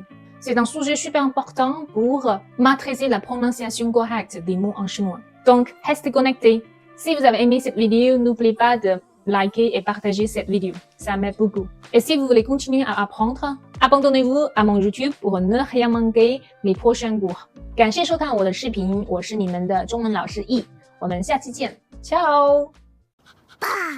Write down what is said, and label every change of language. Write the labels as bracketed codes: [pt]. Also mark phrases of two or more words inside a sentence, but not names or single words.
[fr] C'est un sujet super important pour maîtriser la prononciation correcte des mots en chinois. Donc, restez connectés. Si vous avez aimé cette vidéo, n'oubliez pas de liker et partager cette vidéo. Ça m'aide beaucoup. Et si vous voulez continuer à apprendre, abonnez-vous à mon YouTube pour ne rien manquer les prochains cours. [zh] 感谢收看我的视频，我是你们的中文老师 E， 我们下期见，ciao。